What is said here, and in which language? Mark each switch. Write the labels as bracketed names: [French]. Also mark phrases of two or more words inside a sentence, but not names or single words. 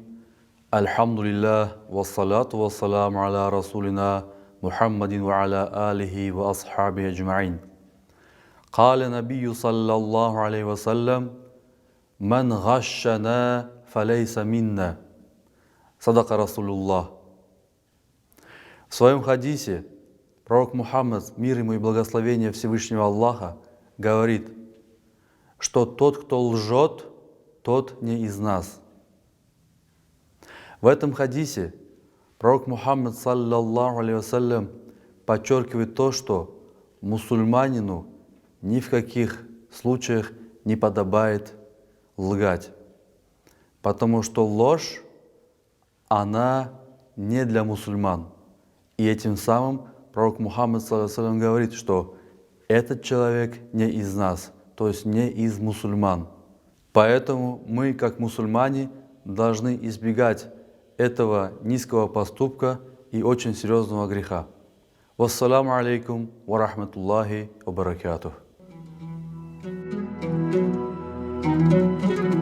[Arabic] الحمد لله والصلاة والسلام على رسولنا محمد وعلى آله وأصحابه أجمعين. قال النبي صلى الله عليه وسلم: «من غشنا فليس منا». صدق رسول الله. [Russian] В своем хадисе пророк Мухаммад, мир ему и благословение Всевышнего Аллаха, говорит, что тот, кто лжет, тот не из нас. В этом хадисе пророк Мухаммад, [Arabic] صلى الله عليه وسلم, [Russian] подчеркивает то, что мусульманину ни в каких случаях не подобает лгать, потому что ложь, она не для мусульман. И этим самым пророк Мухаммад, [Arabic] صلى الله عليه وسلم, [Russian] говорит, что этот человек не из нас, то есть не из мусульман. Поэтому мы, как мусульмане, должны избегать этого низкого поступка и очень серьезного греха. [Arabic] والسلام عليكم ورحمة الله وبركاته.